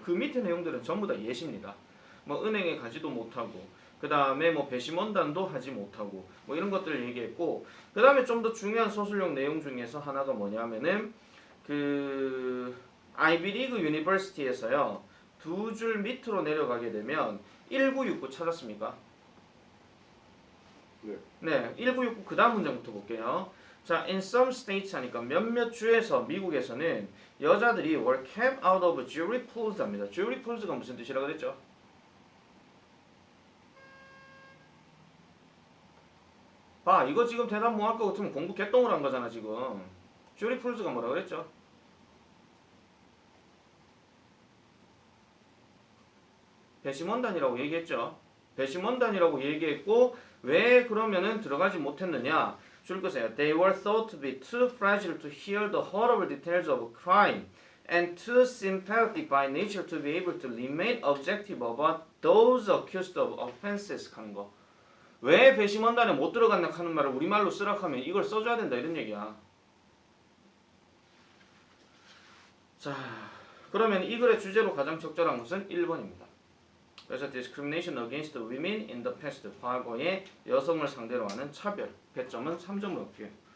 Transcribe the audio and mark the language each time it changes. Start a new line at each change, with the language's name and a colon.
Korean: 그 밑에 내용들은 전부 다 예시입니다. 뭐 은행에 가지도 못하고 그 다음에 뭐 배심원단도 하지 못하고 뭐 이런 것들을 얘기했고 그 다음에 좀 더 중요한 서술형 내용 중에서 하나가 뭐냐면은 그 아이비리그 유니버시티에서요 두 줄 밑으로 내려가게 되면 1969 찾았습니까? 네, 1969 그 다음 문장부터 볼게요. 자,
English: in some states
Korean: 하니까 몇몇 주에서 미국에서는 여자들이
English: were kept out of jury pools
Korean: 합니다. jury pools가 무슨 뜻이라고 그랬죠? 봐, 이거 지금 대답 뭐 할 거 같으면 공부 개똥을 한 거잖아 지금. 주리 풀즈가 뭐라 그랬죠? 배심원단이라고 얘기했죠. 배심원단이라고 얘기했고 왜 그러면은 들어가지 못했느냐? 줄 거세요.
English: They were thought to be too fragile to hear the horrible details of crime and too sympathetic by nature to be able to remain objective about those accused of offenses
Korean: 하는 거. 왜 배심원단에 못 들어갔나 하는 말을 우리말로 쓰라 하면 이걸 써줘야 된다 이런 얘기야. 자, 그러면 이 글의 주제로 가장 적절한 것은 1번입니다. 그래서
English: discrimination against women in the past,
Korean: 과거에 여성을 상대로 하는 차별, 배점은 3점으로 얻게요.